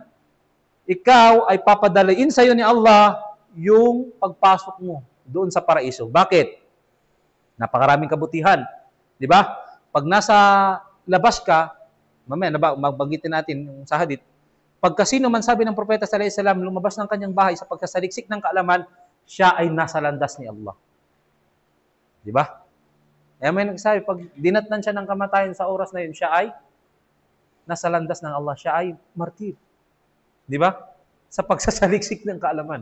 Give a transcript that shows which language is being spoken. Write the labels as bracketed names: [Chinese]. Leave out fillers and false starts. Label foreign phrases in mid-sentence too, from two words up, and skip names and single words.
[Filipino] Ikaw ay papadalain sa iyo ni Allah yung pagpasok mo doon sa paraiso. Bakit? Napakaraming kabutihan. Di ba? Pag nasa labas ka, mamaya magbanggitin natin yung sa hadith, pagka sino man sabi ng Propeta [Arabic] sallallahu alaihi wasallam [Filipino] lumabas ng kanyang bahay sa pagsasaliksik ng kaalaman, siya ay nasa landas ni Allah. Di ba? Kaya may nagsabi, pag dinatnan siya ng kamatayan sa oras na yun, siya ay nasa landas ng Allah. Siya ay martir. Di ba? Sa pagsasaliksik ng kaalaman.